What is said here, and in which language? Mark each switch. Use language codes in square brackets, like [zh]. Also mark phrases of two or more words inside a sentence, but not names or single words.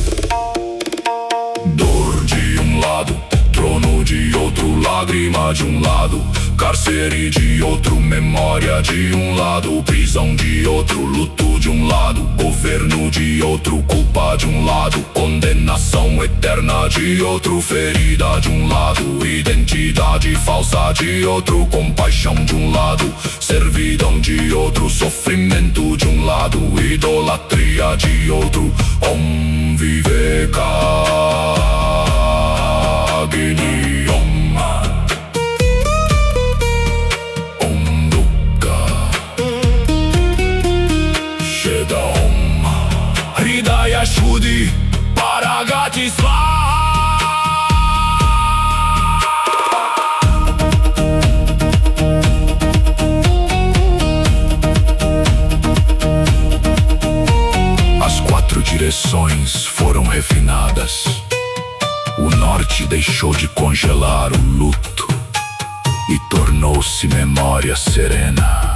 [pt] Dor de um lado, trono de outro, lágrima de um lado, cárcere de outro, memória de um lado, prisão de outro, luto de um lado, governo de outro, culpa de um lado, condenação eterna de outro, ferida de um lado, identidade falsa de outro, compaixão de um lado, servidão de outro, sofrimento de um lado, idolatria de outro. [sa] ॐ विवेक अग्नि ॐ दुःख छेद ॐ हृदय शुद्धि परगति स्वाहा. [pt] As quatro direções foram refinadas. O norte deixou de congelar o luto e tornou-se memória serena.